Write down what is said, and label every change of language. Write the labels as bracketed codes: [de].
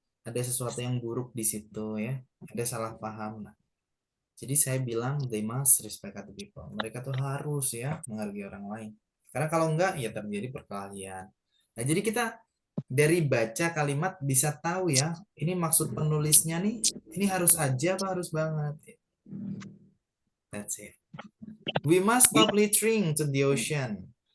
[id] ada sesuatu yang buruk di situ ya, ada salah paham. Nah, jadi saya bilang [en] they must respect other people. [id] Mereka tuh harus ya menghargai orang lain. Karena kalau enggak ya terjadi perkelahian. Nah, jadi kita dari baca kalimat bisa tahu ya, ini maksud penulisnya nih, ini harus aja apa harus banget. [en] That's it. We must stop littering to the ocean.